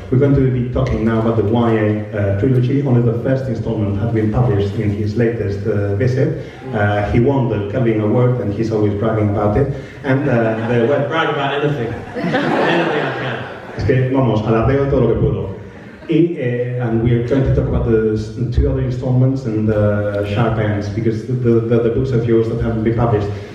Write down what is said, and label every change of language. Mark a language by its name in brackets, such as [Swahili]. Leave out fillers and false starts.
[English] We're going to be talking now about the YA trilogy. Only the first installment had been published in his latest visit. He won the Kelvin Award and he's always bragging about it. And the web... Brag about anything. Anything I can. [Spanish] Es que, vamos, alardeo todo lo que puedo. [English] And we're going to talk about the 2 other installments and Sharp Ends, because the books of yours that haven't been published.